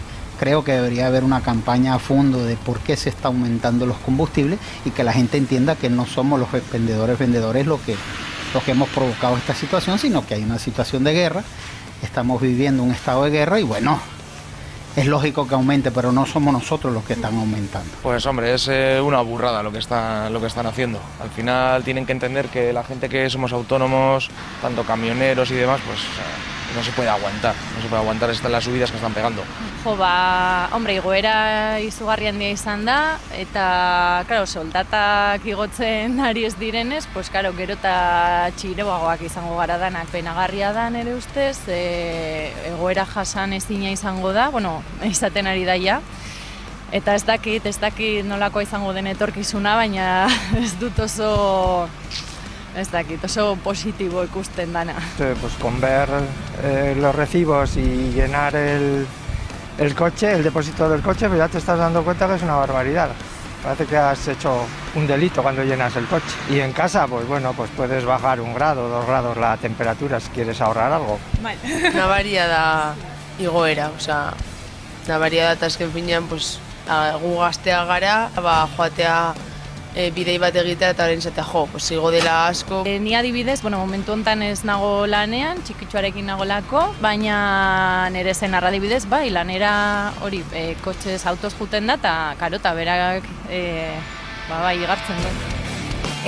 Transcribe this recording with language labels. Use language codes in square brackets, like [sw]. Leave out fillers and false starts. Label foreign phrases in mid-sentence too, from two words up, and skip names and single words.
[es] Creo que debería haber una campaña a fondo de por qué se está aumentando los combustibles y que la gente entienda que no somos los vendedores los que hemos provocado esta situación, sino que hay una situación de guerra, estamos viviendo un estado de guerra y bueno, es lógico que aumente, pero no somos nosotros los que están aumentando. Pues hombre, es una burrada lo que están haciendo. Al final tienen que entender que la gente que somos autónomos, tanto camioneros y demás, pues no se puede aguantar las subidas que están pegando. [eu] Jo, hombre, igoera izugarri handia izan da, eta, claro, soldatak igotzen ari ez direnez, [es] pues, claro, [eu] gero eta txireagoak izango gara danak. Penagarria da nere ustez, egoera jasan ezina izango da, bueno, izaten ari daia. Eta ez dakit nolako izango den etorkizuna, baina ez dut oso positibo ikusten dana. [es] Pues con ver los recibos y llenar el coche, el depósito del coche, pues ya te estás dando cuenta que es una barbaridad. Parece que has hecho un delito cuando llenas el coche. Y en casa, pues bueno, pues puedes bajar 1 grado, 2 grados la temperatura si quieres ahorrar algo. [eu] Nabaria da igoera, osea, nabaria da eta azken finean, pues, gu gaztea gara, joatea bidei bat egitea eta orain zatea pues igo dela asko. Ni adibidez, momentu honetan ez nago lanean, txikitxoarekin nagolako, baina nire zenarra adibidez, bai, lanera hori, kotxez autoz juten da, eta karota berak, bai, igartzen du.